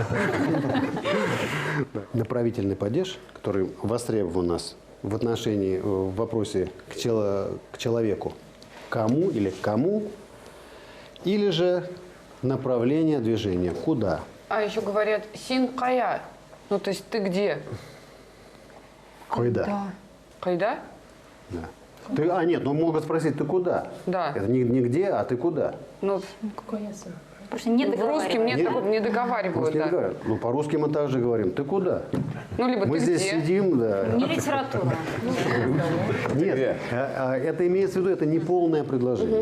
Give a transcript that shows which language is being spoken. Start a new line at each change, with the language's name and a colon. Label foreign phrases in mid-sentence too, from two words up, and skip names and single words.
Russian: Направительный падеж, который востребован у нас в отношении, в вопросе к человеку. Кому или к кому? Или же направление движения. Куда? А еще говорят
Tatar: син кая.
Russian: Ну, то есть ты где?
Tatar: Койда.
Russian: Да.
Tatar: Кайда?
Russian: Да. Нет, ну могут спросить, ты куда? Да. Это не где, а ты куда? Ну, Потому что не в русском договаривают. не договаривают, Просто не да. говорят. Ну, по-русски мы также говорим, ты куда? Ну, либо Мы ты здесь где? сидим, да. Не литература. Нет, это имеется в виду, это не полное предложение.